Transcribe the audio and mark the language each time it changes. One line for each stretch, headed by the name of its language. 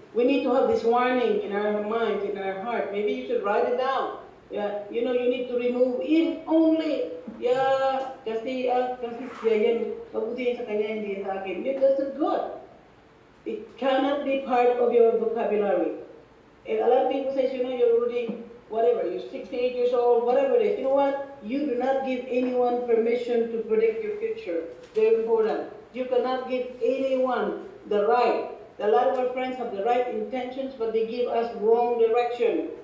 English: We need to have this warning in our minds, in our heart. Maybe you should write it down. Yeah, you need to remove if only.
Filipino: Yeah, kasi yan, mabuti sa kanya, hindi sa akin.
English: That's not good. It cannot be part of your vocabulary. And a lot of people say, you're already, whatever, you're 68 years old, whatever it is. You know what? You do not give anyone permission to predict your future. Very important. You cannot give anyone the right. A lot of our friends have the right intentions, but they give us wrong direction.